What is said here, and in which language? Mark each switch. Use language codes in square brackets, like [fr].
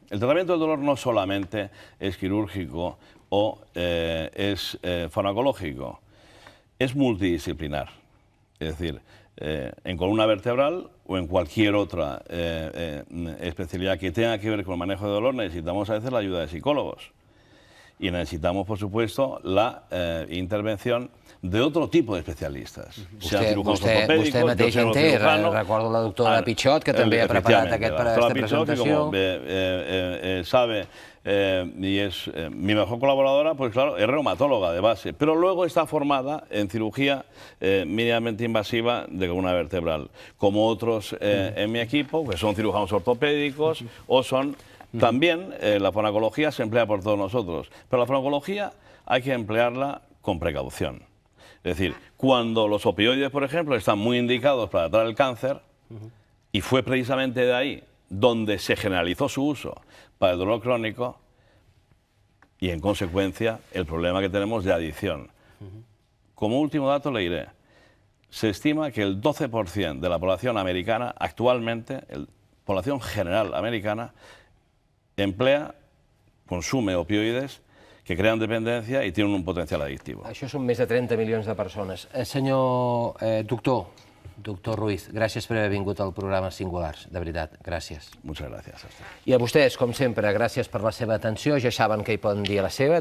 [es] El tratamiento del dolor no solamente es quirúrgico o es farmacológico, es multidisciplinar. Es decir, en columna vertebral o en cualquier otra especialidad que tenga que ver con el manejo de dolor necesitamos a veces la ayuda de psicólogos. y necesitamos, por supuesto, la intervención de otro tipo de especialistes. [ca] Vostè mateix en té, recordo la doctora Pichot, que també ha preparat esta presentació. [es] Sabe, y es mi mejor colaboradora, pues claro, es reumatóloga de base, pero luego está formada en cirugía mínimamente invasiva de columna vertebral, como otros en mi equipo, que son cirujanos ortopédicos o son... También la farmacología se emplea por todos nosotros, pero la farmacología hay que emplearla con precaución. Es decir, cuando los opioides, por ejemplo, están muy indicados para tratar el cáncer, y fue precisamente de ahí donde se generalizó su uso para el dolor crónico y, en consecuencia, el problema que tenemos de adicción. Como último dato le diré, se estima que el 12% de la población americana actualmente, la población general americana, consume opioides que crean dependencia [ca] i tenen un potencial adictiu. Això són més de 30 milions de persones. Senyor doctor Ruiz, gràcies per haver vingut al programa Singulars, de veritat, gràcies. [es] Muchas gracias. [ca] I a vostès, com sempre, gràcies per la seva atenció. Ja saben que hi poden dir a la seva.